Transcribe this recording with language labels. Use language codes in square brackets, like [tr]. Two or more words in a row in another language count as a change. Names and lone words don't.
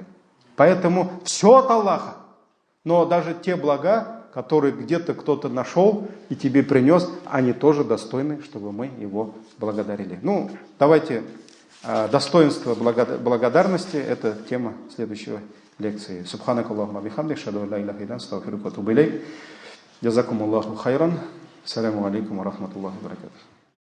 [ru] Поэтому все от Аллаха. Но даже те блага, которые где-то кто-то нашел и тебе принес, они тоже достойны, чтобы мы его благодарили. Ну, давайте, достоинство благодарности, это тема следующего лекции. [ar] سبحانك اللهم بحمدك، أشهد لا إله إلا أنت، أستغفرك وأتوب إليك. جزاكم الله خيرا. السلام عليكم ورحمة الله وبركاته.